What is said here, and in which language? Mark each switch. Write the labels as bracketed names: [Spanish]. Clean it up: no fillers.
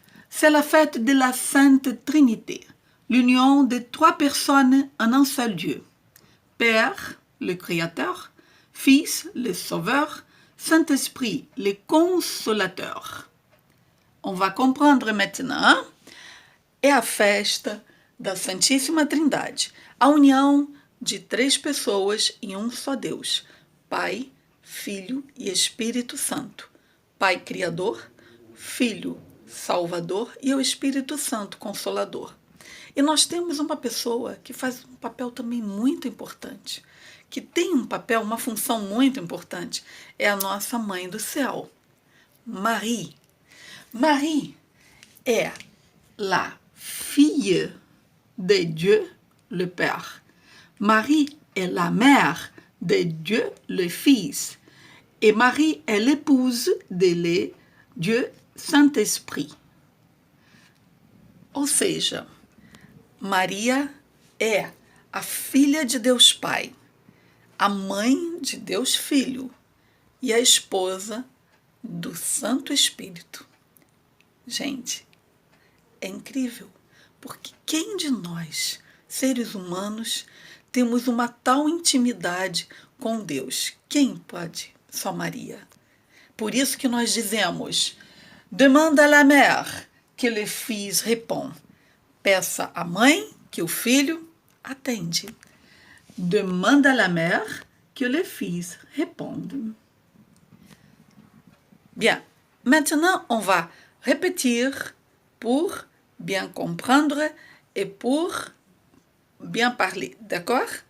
[French] C'est la fête de la Sainte Trinité, l'union de trois personnes en un seul Dieu. Père, le Créateur, Fils, le Sauveur, Saint-Esprit, le Consolateur. On va comprendre maintenant. [Portuguese] É a festa da Santíssima Trindade, a união de três pessoas em um só Deus, Pai, Filho e Espírito Santo. Pai Criador, Filho Salvador e o Espírito Santo Consolador. E nós temos uma pessoa que faz um papel também muito importante, que tem um papel, uma função muito importante, é a nossa Mãe do Céu, Marie. [French] Marie est la fille de Dieu le Père. Marie est la mère de Dieu le Fils. Et Marie est l'épouse de Dieu Saint-Esprit. [Portuguese] Ou seja, Maria é a filha de Deus Pai, a mãe de Deus Filho e a esposa do Santo Espírito. Gente, é incrível, porque quem de nós, seres humanos, temos uma tal intimidade com Deus? Quem pode? Só Maria. Por isso que nós dizemos, [French] demande à la mère que le fils répond. [Portuguese] Peça à mãe que o filho atende. [French] Demande à la mère que le fils réponde. Bien, maintenant on va répéter pour bien comprendre et pour bien parler, d'accord?